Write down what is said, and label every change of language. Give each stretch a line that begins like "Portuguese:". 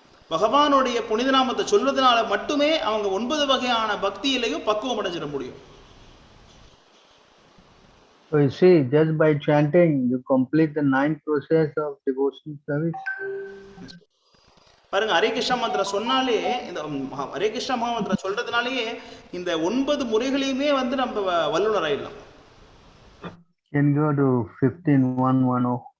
Tamil: பகவானுடைய புனிதநாமத்தை சொல்வதனால மட்டுமே அவங்க 9 வகையான பக்தியிலையும் பக்குவம் அடைஞ்சிட முடியும்.
English: So you see, just by chanting, you complete the 9th process of devotional service.
Tamil: பாருங்க, ஹரே கிருஷ்ணா மந்திரம் சொன்னாலே, இந்த ஹரே கிருஷ்ணா மகாமந்திரம் சொல்றதுனாலேயே இந்த 9 முறைகளையுமே வந்து நம்ம வல்லுநர் ஆயிடலாம்.
English: Can go to 15.110.